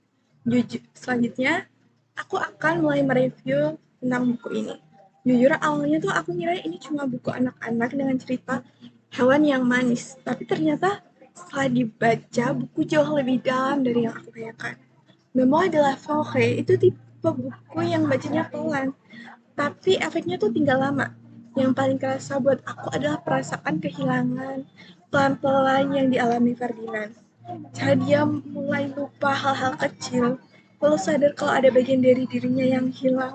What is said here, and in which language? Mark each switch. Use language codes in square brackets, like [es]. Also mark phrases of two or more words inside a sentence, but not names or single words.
[id] Selanjutnya, aku akan mulai mereview tentang buku ini. Jujur awalnya tuh aku ngira ini cuma buku anak-anak dengan cerita hewan yang manis, tapi ternyata setelah dibaca buku jauh lebih dalam dari yang aku bayangkan. Memoir de la Forêt itu tipe buku yang bacanya pelan, tapi efeknya tuh tinggal lama. Yang paling kerasa buat aku adalah perasaan kehilangan pelan-pelan yang dialami Ferdinand. Cara dia mulai lupa hal-hal kecil, lalu sadar kalau ada bagian dari dirinya yang hilang.